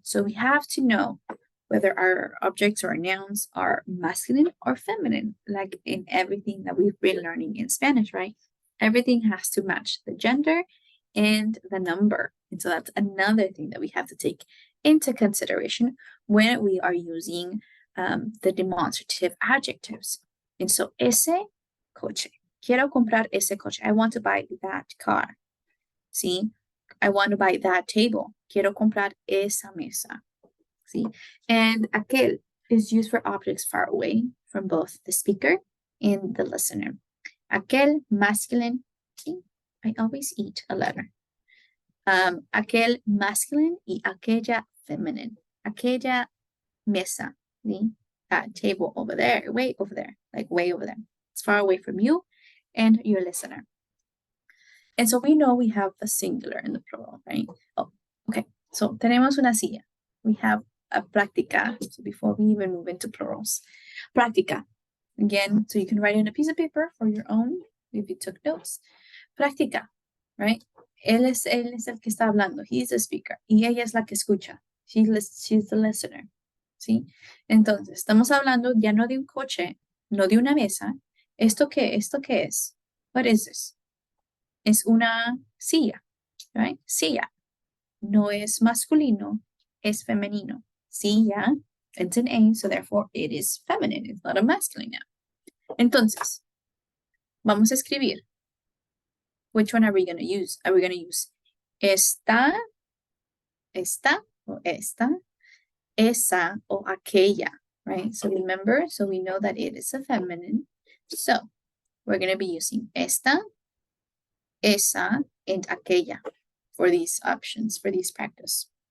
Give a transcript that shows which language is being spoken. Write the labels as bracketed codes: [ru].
[en] So we have to know whether our objects or nouns are masculine or feminine, like in everything that we've been learning in Spanish, right? Everything has to match the gender and the number. And so that's another thing that we have to take into consideration when we are using the demonstrative adjectives. [es] And so, ese coche. Quiero comprar ese coche. [en] I want to buy that car. See? I want to buy that table. [es] Quiero comprar esa mesa. [en] See? And aquel is used for objects far away from both the speaker and the listener. Aquel, masculine. See? I always eat a letter. Aquel masculine y aquella feminine. [es] Aquella mesa. See? [en] That table over there, way over there, like way over there. It's far away from you and your listener. And so we know we have the singular and the plural, right? Oh, okay. So [es] tenemos una silla. [en] We have a práctica. So before we even move into plurals, práctica. Again, so you can write in a piece of paper for your own if you took notes. Práctica, right? [es] Él es el que está hablando. [en] He's the speaker. [es] Y ella es la que escucha. [en] She's the listener. ¿Sí? [es] Entonces, estamos hablando ya no de un coche, no de una mesa. ¿Esto qué es? [en] What is this? [es] es una silla, [en] right? [es] Silla. No es masculino, es femenino. [en] Silla, it's an A, so therefore it is feminine. It's not a masculine noun. [es] Entonces, vamos a escribir. [en] Which one are we going to use? Are we going to use esta, o esta, esa, o aquella, right? So remember, so we know that it is a feminine. So we're going to be using esta, esa, and aquella for these options, for these practice.